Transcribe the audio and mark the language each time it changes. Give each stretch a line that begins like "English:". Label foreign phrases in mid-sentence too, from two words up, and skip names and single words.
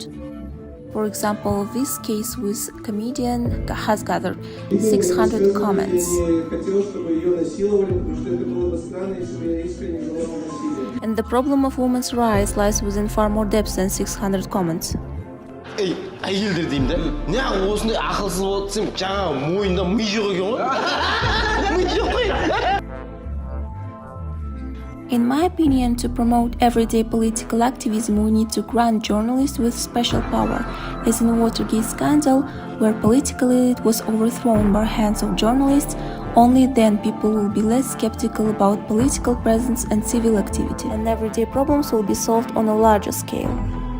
English: For example, this case with comedian has gathered 600 comments. And the problem of women's rights lies within far more depth than 600 comments. Ey,
Kazakh: әйелдер деймін де. Неғып осындай ақылсыз болып сен жаңа мойында ми жоқ екен ғой? Ми жоқ қой.
English: In my opinion, to promote everyday political activism, we need to grant journalists with special power, as in Watergate scandal, where political elite was overthrown by hands of journalists. Only then people will be less skeptical about political presence and civil activity, and everyday problems will be solved on a larger scale.